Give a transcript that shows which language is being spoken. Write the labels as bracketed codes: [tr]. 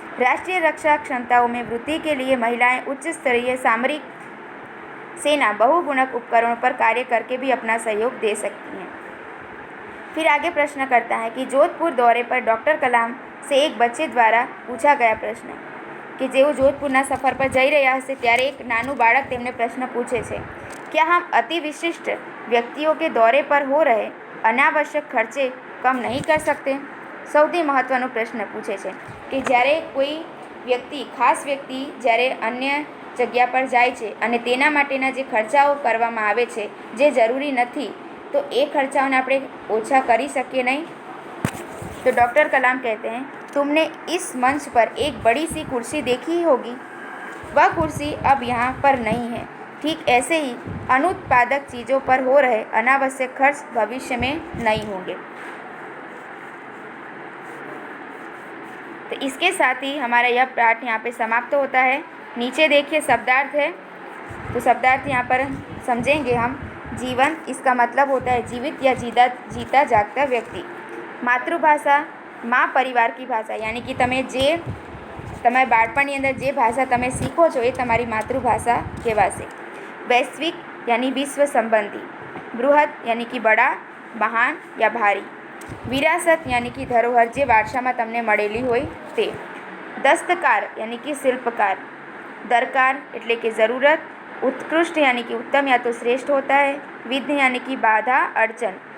[hi] राष्ट्रीय रक्षा क्षमताओं में वृद्धि के लिए महिलाएं उच्च स्तरीय सामरिक सेना बहुगुणक उपकरणों पर कार्य करके भी अपना सहयोग दे सकती हैं। फिर आगे प्रश्न करता है कि जोधपुर दौरे पर डॉक्टर कलाम से एक बच्चे द्वारा पूछा गया प्रश्न कि [gu] જેઓ જોધપુરના સફર પર જઈ રહ્યા હશે ત્યારે એક નાનું બાળક તેમને પ્રશ્ન પૂછે છે, [hi] क्या हम अति विशिष्ट व्यक्तियों के दौरे पर हो रहे अनावश्यक खर्चे कम नहीं कर सकते? [gu] સૌથી મહત્ત્વનો પ્રશ્ન પૂછે છે કે જ્યારે કોઈ વ્યક્તિ, ખાસ વ્યક્તિ જ્યારે અન્ય જગ્યા પર જાય છે અને તેના માટેના જે ખર્ચાઓ કરવામાં આવે છે જે જરૂરી નથી, તો એ ખર્ચાઓને આપણે ઓછા કરી શકીએ નહીં? [hi] तो डॉक्टर कलाम कहते हैं, तुमने इस मंच पर एक बड़ी सी कुर्सी देखी होगी, वह कुर्सी अब यहाँ पर नहीं है। ठीक ऐसे ही अनुत्पादक चीज़ों पर हो रहे अनावश्यक खर्च भविष्य में नहीं होंगे। तो इसके साथ ही हमारा यह पाठ यहाँ पे समाप्त होता है। नीचे देखिए शब्दार्थ है, तो शब्दार्थ यहाँ पर समझेंगे हम। जीवन, इसका मतलब होता है जीवित या जीता जागता व्यक्ति। मातृभाषा, माँ परिवार की भाषा, यानी कि [gu] તમે જે તમે બાળપણની અંદર જે ભાષા તમે શીખો છો એ તમારી માતૃભાષા કહેવાશે। [hi] वैश्विक यानी विश्व संबंधी। बृहद यानी कि बड़ा, महान या भारी। [gu] विरासत [hi] यानी कि धरोहर [gu] जे वारसामां तमने मळेली होय ते। [hi] दस्तकार यानी कि शिल्पकार। दरकार एटले कि ज़रूरत। उत्कृष्ट यानी कि उत्तम या तो श्रेष्ठ होता है। विघ्न यानी कि बाधा, अड़चन।